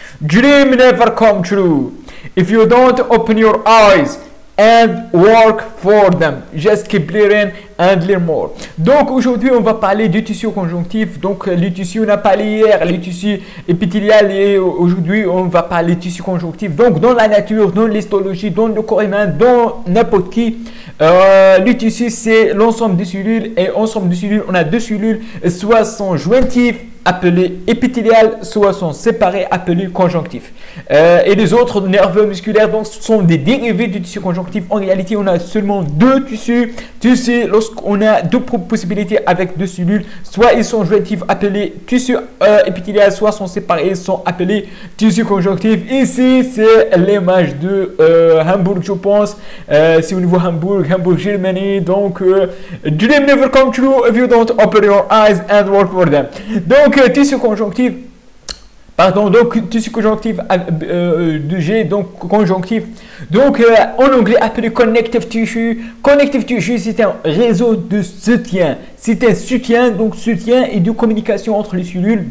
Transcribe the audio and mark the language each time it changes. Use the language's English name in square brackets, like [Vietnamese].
[English] Dream never come true if you don't open your eyes and work for them. Just keep learning and learn more. [French] Donc aujourd'hui on va parler du tissu conjonctif. Donc le tissu, on a parlé hier, le tissu épithélial, et aujourd'hui on va parler du tissu conjonctif. Donc dans la nature, dans l'histologie, dans le corps humain, dans n'importe qui, le tissu c'est l'ensemble des cellules, et ensemble des cellules on a deux cellules, soit sont jointives appelés épithéliales, soit sont séparés appelés conjonctifs. Et les autres nerveux musculaires donc sont des dérivés du tissu conjonctif. En réalité, on a seulement deux tissus. Lorsqu'on a deux possibilités avec deux cellules, soit ils sont jointifs appelés tissu épithélial, soit sont séparés, ils sont appelés tissu conjonctif. Ici, c'est l'image de Hambourg, je pense. C'est au niveau Hambourg, Germany. Donc, [English] dream never come true if you don't open your eyes and work for them. [French] Donc, tissu conjonctif, tissu conjonctif de G, donc conjonctif. Donc, en anglais, appelé connective tissue. Connective tissue, c'est un réseau de soutien. C'est un soutien, donc soutien et de communication entre les cellules.